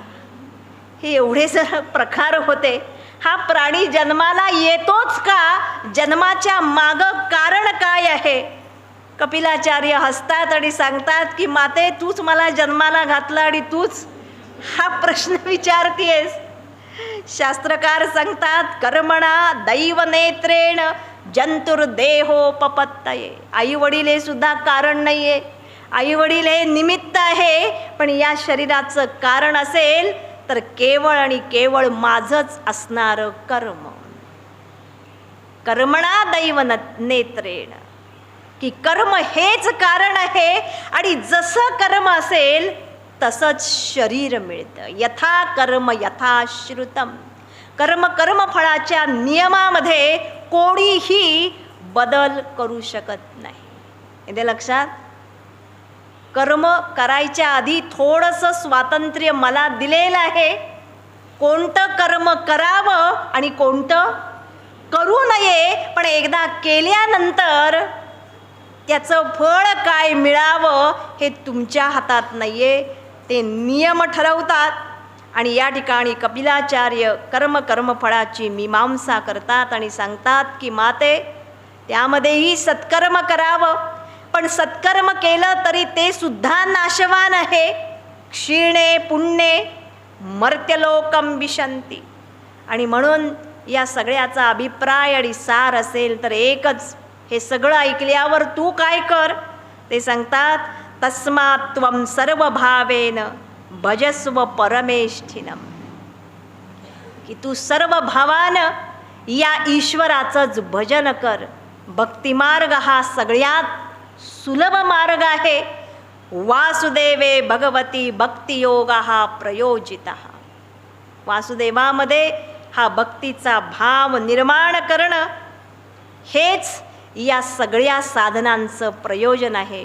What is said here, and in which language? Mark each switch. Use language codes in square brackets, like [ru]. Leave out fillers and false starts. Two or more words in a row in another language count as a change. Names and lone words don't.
[mr] हे एवढे जर प्रकार होते, हा प्राणी जन्माला येतोच का? जन्माच्या मागं कारण काय आहे? कपिलाचार्य हसतात आणि सांगतात की माते, तूच मला जन्माला घातलं आणि तूच हा प्रश्न विचारतीयस. शास्त्रकार सांगतात, [sa] कर्मणा दैव नेत्रेण जंतुर्देहोपपत्तये. [mr] आई वडील हे सुद्धा कारण नाहीये, आई वडील हे निमित्त आहे, पण या शरीराचं कारण असेल तर केवळ आणि केवळ माझंच असणारं कर्म. [sa] कर्मणा दैव नेत्रेण, [mr] की कर्म हेच कारण आहे आणि जसं कर्म असेल तसंच शरीर मिळतं. [sa] यथा कर्म यथा श्रुतम. [mr] कर्मफळाच्या नियमामध्ये कोणीही बदल करू शकत नाही. येते लक्षात? कर्म करायच्या आधी थोडंसं स्वातंत्र्य मला दिलेलं आहे, कोणतं कर्म करावं आणि कोणतं करू नये. पण एकदा केल्यानंतर त्याचं फळ काय मिळावं हे तुमच्या हातात नाहीये, ते नियम ठरवतात. आणि या ठिकाणी कपिलाचार्य कर्मफळाची मीमांसा करतात आणि सांगतात की माते, त्यामध्येही सत्कर्म करावं, पण सत्कर्म केलं तरी ते सुद्धा नाशवान आहे. [sa] क्षीणे पुण्ये मर्त्यलोकम विशंती. [mr] आणि म्हणून या सगळ्याचा अभिप्राय आणि सार असेल तर एकच, हे सगळं ऐकल्यावर तू काय कर. ते सांगतात, [sa] तस्मात् त्वं सर्वभावेन भजस्व परमेष्ठिनम. [mr] की तू सर्व भावानं या ईश्वराचंच भजन कर. भक्तिमार्ग हा सगळ्यात सुलभ मार्ग आहे. [sa] वासुदेवे भगवती भक्तियोग हा प्रयोजित. [mr] वासुदेवामध्ये हा भक्तीचा भाव निर्माण करणं हेच या सगळ्या साधनांचं प्रयोजन आहे.